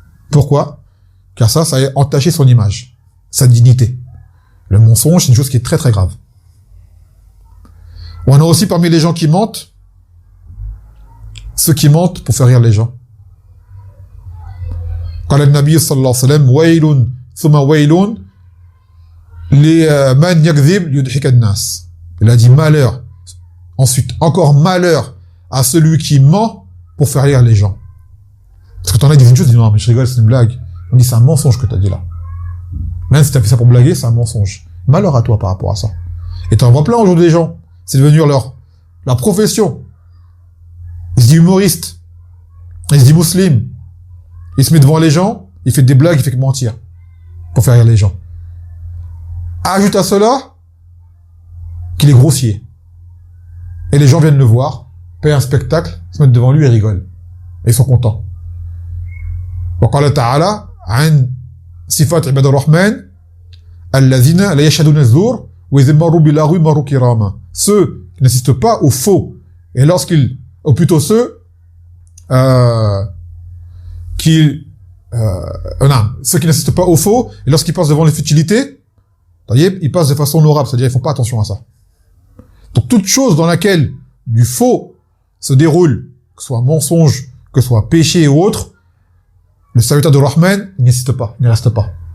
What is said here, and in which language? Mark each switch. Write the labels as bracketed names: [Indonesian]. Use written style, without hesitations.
[French] Pourquoi? Car ça a entaché son image, sa dignité. Le mensonge, c'est une chose qui est très très grave. On a aussi parmi les gens qui mentent, ceux qui mentent pour faire rire les gens. [Arabic] قال النبي صلى الله عليه وسلم ويل ثم ويل لمن يكذب ليضحك الناس. [French] Il a dit malheur. Ensuite, encore malheur à celui qui ment pour faire rire les gens. Parce que t'en as dit une chose, tu dis non mais je rigole, c'est une blague. On dit c'est un mensonge que t'as dit là. Même si t'as fait ça pour blaguer, c'est un mensonge. Malheur à toi par rapport à ça. Et t'en vois plein aujourd'hui des gens. C'est devenu leur profession. Il se dit humoriste. Il se dit musulman. Il se met devant les gens, il fait des blagues, il fait que mentir. Pour faire rire les gens. Ajoute à cela qu'il est grossier. Et les gens viennent le voir, payent un spectacle, se mettent devant lui et rigolent. Et ils sont contents. [Arabic] وقال تعالى عن صفات عباد الرحمن الذين لا يشهدون الزور وإذا مروا باللغو مروا كراما. [French] Ceux qui n'assistent pas au faux. Et ou plutôt ceux ceux qui n'assistent pas au faux, et lorsqu'ils passent devant les futilités, ils passent de façon honorable, c'est-à-dire ils font pas attention à ça. Donc toute chose dans laquelle du faux se déroule, que ce soit mensonge, que ce soit péché ou autre, le serviteur de Rahman n'assiste pas, ne reste pas.